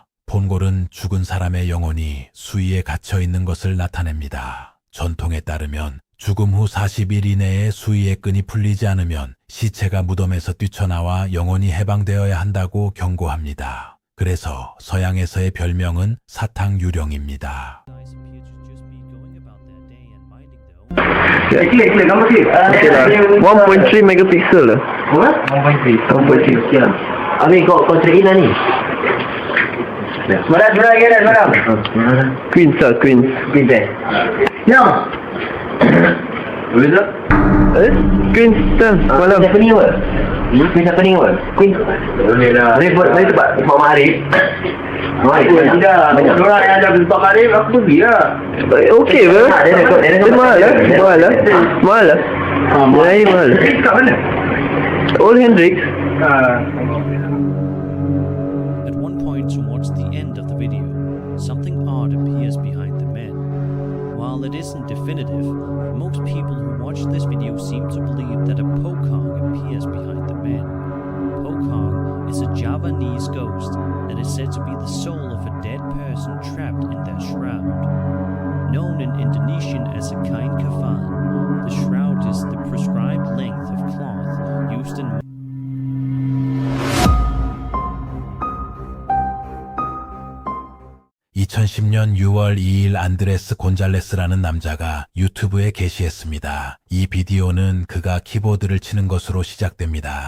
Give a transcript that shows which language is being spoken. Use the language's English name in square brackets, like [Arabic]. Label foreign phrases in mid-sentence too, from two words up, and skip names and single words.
[Korean] 퐁홀은 죽은 사람의 영혼이 수위에 갇혀 있는 것을 나타냅니다. 전통에 따르면 죽음 후 40일 이내에 수위의 끈이 풀리지 않으면 시체가 무덤에서 뛰쳐나와 영혼이 해방되어야 한다고 경고합니다. 그래서 서양에서의 별명은 사탕유령입니다. [Malay] Clear, gambar clear. Okay lah. 1.3 megapixel lah. Berapa? 1.3. Sekian. Habis kau [English] check in [Malay] lah ni. Semalam lagi dah semalam. Queens lah, Queens. Queen eh. Yang. Boleh tak? Queens dah, semalam. Siapa ni apa? Queen siapa ni apa? Queen. Boleh lah. Boleh tempat Mak Arif. Tidak. Orang yang ada Mak Arif aku pergi lah. Okey ke? Dia mahal lah. Mahal lah. Mahal lah. Dia mahal. Kat mana? Old Hendrix. [English] At one point towards the end of the video, something odd appears behind the men. While it isn't definitive, most people who watch this video seem to believe that a Pocong appears behind the men. Pocong is a Javanese ghost and is said to be the soul of a dead person trapped in their shroud. Known in Indonesian as a [Malay] kain kafan, [English] the shroud is the prescribed length of cloth used in [Korean] 2010년 6월 2일 안드레스 곤잘레스라는 남자가 유튜브에 게시했습니다. 이 비디오는 그가 키보드를 치는 것으로 시작됩니다.